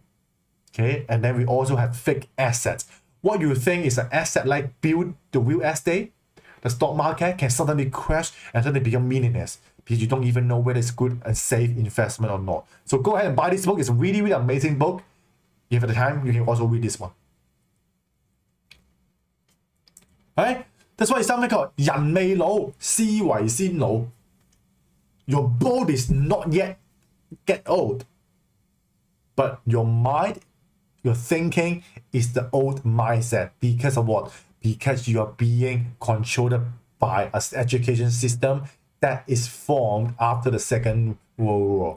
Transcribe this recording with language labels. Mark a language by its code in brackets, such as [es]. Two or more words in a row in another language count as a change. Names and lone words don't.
[en] Okay, and then we also have fake assets. What you think is an asset like build the real estate, the stock market can suddenly crash and suddenly become millionaires because you don't even know whether it's good and safe investment or not. So go ahead and buy this book. It's a really, really amazing book. If you have the time, you can also read this one. Right? That's why it's something called [zh] 人未老，思維先老. [en] Your body is not yet get old, but your mind, your thinking is the old mindset. Because of what? Because you are being controlled by an education system that is formed after the Second World War.